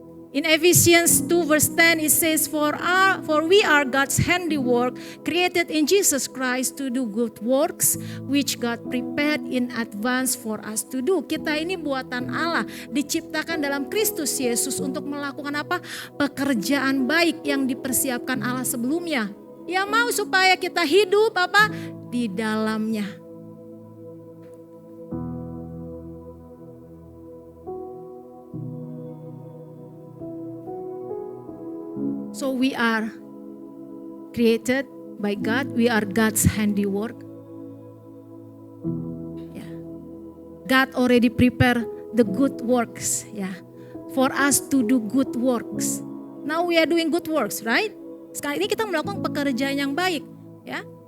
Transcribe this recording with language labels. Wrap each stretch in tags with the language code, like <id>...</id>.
<en>In Ephesians 2 verse 10 it says, For we are God's handiwork, created in Jesus Christ to do good works, which God prepared in advance for us to do.</en> <id>Kita ini buatan Allah, diciptakan dalam Kristus Yesus untuk melakukan apa? Pekerjaan baik yang dipersiapkan Allah sebelumnya. Yang mau supaya kita hidup di dalamnya.</id> <en>So we are created by God. We are God's handiwork. Yeah. God already prepared the good works, yeah, for us to do good works. Now we are doing good works, right?</en> <id>Sekarang ini kita melakukan pekerjaan yang baik, ya.</id>